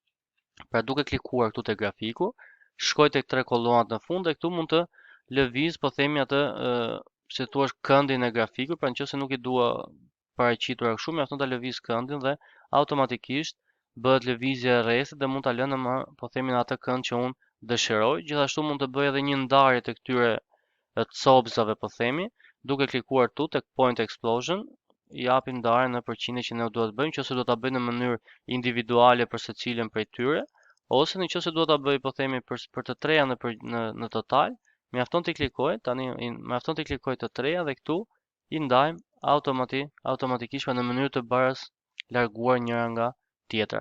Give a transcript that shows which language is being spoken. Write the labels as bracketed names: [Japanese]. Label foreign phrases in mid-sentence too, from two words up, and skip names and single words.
[Albanian] Pra duke klikuar këtu te grafiku, shkoj tek 3 kolonat në fund dhe këtu mund të lëviz po themi atë si thua këndin e grafikut, pra nëse nuk i dua paraqitur kështu, mjafton ta lëviz këndin dhe automatikisht bëhet lëvizje e rrethit dhe mund ta lënë më po themi në atë kënd që unë dëshiroj. Gjithashtu mund të bëj edhe një ndarje të këtyre copsave po themi, duke klikuar këtu tek [English] point explosion, [Albanian] i japim ndarjen në përqindje që ne duhet të bëjmë, nëse do ta bëj në mënyrë individuale për secilin prej tyre, ose nëse do ta bëj po themi për të treja në total. Mjafton t'i klikoj, tani mjafton t'i klikoj të treja dhe këtu i ndajmë automatikisht në mënyrë të barës larguar njëra nga tjetra.